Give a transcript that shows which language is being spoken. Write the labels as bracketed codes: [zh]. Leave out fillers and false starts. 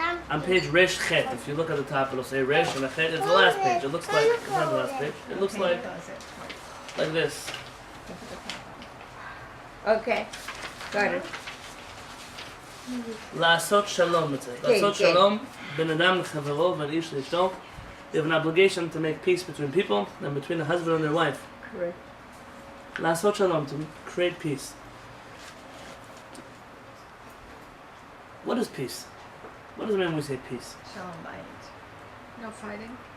[en] On page Resh Chet, if you look at the top, it'll say Resh and a Chet. It's the last page. It looks like it's not the last page. It looks like this. Okay. Got it. [he] לעשות שלום, [en] it says. [he] לעשות כן. שלום בין אדם לחברו ובין איש לאשתו. [en] You have an obligation to make peace between people and between a husband and their wife. Correct. [he] לעשות שלום, [en] to create peace. What is peace? What does it mean when we say peace? No fighting.